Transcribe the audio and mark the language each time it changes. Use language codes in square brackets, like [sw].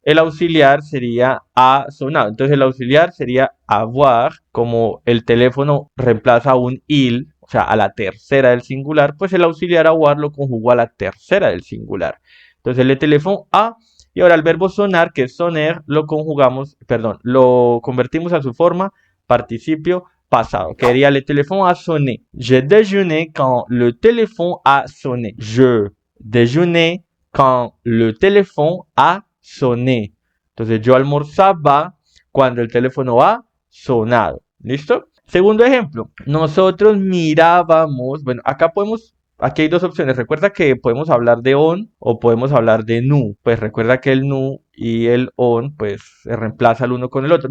[es] El auxiliar sería ha sonado. Entonces el auxiliar sería avoir, como el teléfono reemplaza un il, o sea, a la tercera del singular, pues el auxiliar avoir lo conjugó a la tercera del singular. Entonces le teléfono a, y ahora el verbo sonar, que es soner, lo conjugamos, perdón, lo convertimos a su forma participio pasado. Quedaría [fr] le téléphone a sonné. Je déjeuné quand le téléphone a sonné. Je déjeuné quand le téléphone a sonné. [es] Entonces yo almorzaba cuando el teléfono ha sonado. ¿Listo? Segundo ejemplo, nosotros mirábamos, bueno, aquí hay dos opciones. Recuerda que podemos hablar de on o podemos hablar de nu. Pues recuerda que el nu y el on, pues se reemplaza el uno con el otro.